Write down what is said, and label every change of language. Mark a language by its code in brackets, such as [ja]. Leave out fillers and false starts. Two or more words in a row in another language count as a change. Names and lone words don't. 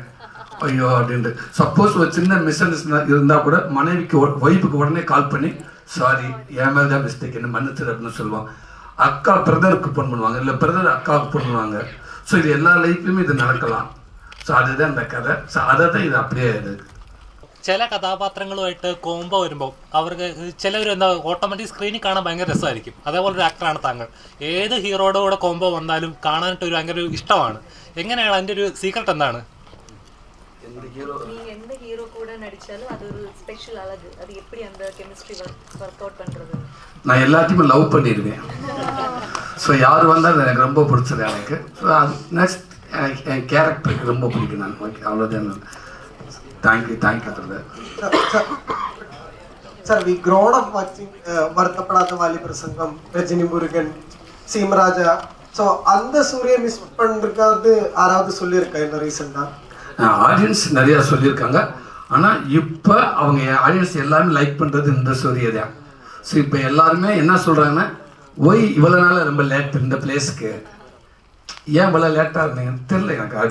[ta] ஐயோ அப்படின்ட்டு சப்போஸ் ஒரு சின்ன மிஸ் அண்டர்ஸ்டாண்டிங் இருந்தால் கூட மனைவிக்கு ஒய்ஃபுக்கு உடனே கால் பண்ணி சாரி, என் மேலே தான் மிஸ்டேக், என்ன மன்னிச்சிரு அப்படின்னு சொல்லுவாங்க. அக்கா பிரதருக்கு ஃபோன் பண்ணுவாங்க, இல்லை பிரதர் அக்காவுக்கு ஃபோன் பண்ணுவாங்க. ஸோ இது எல்லா லைஃப்லையுமே இது நடக்கலாம். ஸோ அதுதான் இந்த கதை. ஸோ அதை தான் ഇത് அப்படியே இருக்குது. [ml] ചില കഥാപാത്രങ്ങളുമായിട്ട് കോംബോ വരുമ്പോൾ അവർക്ക് ചിലവർ ഓട്ടോമാറ്റിക് സ്ക്രീനിൽ കാണാൻ ഭയങ്കര രസമായിരിക്കും. അതേപോലെ ഒരു ആക്ടറാണ് താങ്കൾ. ഏത് ഹീറോയുടെ കൂടെ കോംബോ വന്നാലും കാണാനായിട്ട് ഭയങ്കര ഇഷ്ടമാണ്. എങ്ങനെയാണ് അതിൻ്റെ ഒരു സീക്രട്ട് എന്താണ്? [ta] எந்த ஹீரோ கூட நடிச்சாலும் அது ஒரு ஸ்பெஷல் அழகு. அது எப்படி அந்த கெமிஸ்ட்ரி ஒர்க் அவுட் பண்றது? நான் எல்லாத்தையுமே லவ் பண்ணிடுவேன். ஸோ யார் வந்தாலும் எனக்கு ரொம்ப பிடிச்சது எனக்கு. ஸோ அது நெக்ஸ்ட் என் கேரக்டருக்கு ரொம்ப பிடிக்கும். நான் ஓகே, அவ்வளோதான். [en] thank you brother. [ta] சார், [en] we grown up watching [ta] வருத்தப்படாத வாலி பிரசங்கம், ரஜினி முருகன், சீமராஜா. ஸோ அந்த சூரிய மிஸ் பண்ணிருக்காது யாராவது சொல்லியிருக்கா இந்த ரீசெண்டாக? ஆடியன்ஸ் நிறையா சொல்லியிருக்காங்க. ஆனால் இப்போ அவங்க ஆடியன்ஸ் எல்லாருமே லைக் பண்ணுறது இந்த ஸ்டோரியை தான். ஸோ இப்போ எல்லாருமே என்ன சொல்கிறாங்கன்னா, ஒய் இவ்வளோ நாள் ரொம்ப லேட் இந்த பிளேஸுக்கு, ஏன் இவ்வளோ லேட்டாக இருந்தீங்கன்னு தெரியல எனக்கு.